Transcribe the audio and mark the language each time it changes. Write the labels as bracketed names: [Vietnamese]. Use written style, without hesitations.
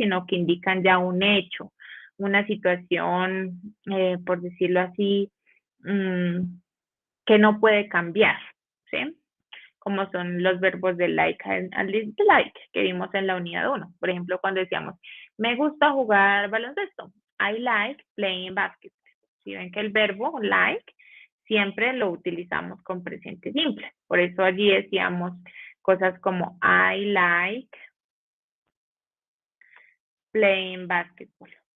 [Spanish] Sino que indican ya un hecho, una situación, por decirlo así, que no puede cambiar, ¿sí? Como son los verbos de like and dislike que vimos en la unidad 1. Por ejemplo, cuando decíamos, me gusta jugar baloncesto. [English] I like playing basketball. [Spanish] Si ven que el verbo like siempre lo utilizamos con presente simple. Por eso allí decíamos cosas como [English] I like playing basketball.